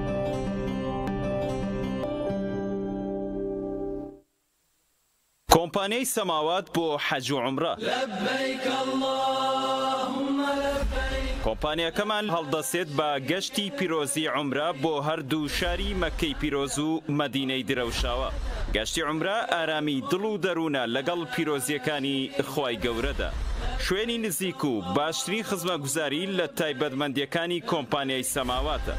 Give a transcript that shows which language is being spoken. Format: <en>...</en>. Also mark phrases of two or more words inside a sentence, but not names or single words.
<ckb>کۆمپانیای سەماوات بۆ حەج و عومرە.</ckb> <ar>لبیک اللهم لبیک</ar> <ckb>کۆمپانیاکەمان هەڵدەسێت بە گەشتی پیرۆزی عومرە بۆ هەردوو شاری مەکەی پیرۆز و مەدینەی درەوشاوە. گەشتی عومرە ئارامی دڵ و دەروونە لەگەڵ پیرۆزیەکانی خوای گەورەدا. شوێنی نزیک و باشترین خزمەتگوزاری لە تایبەتمەندیەکانی کۆمپانیای سەماواتە.</ckb>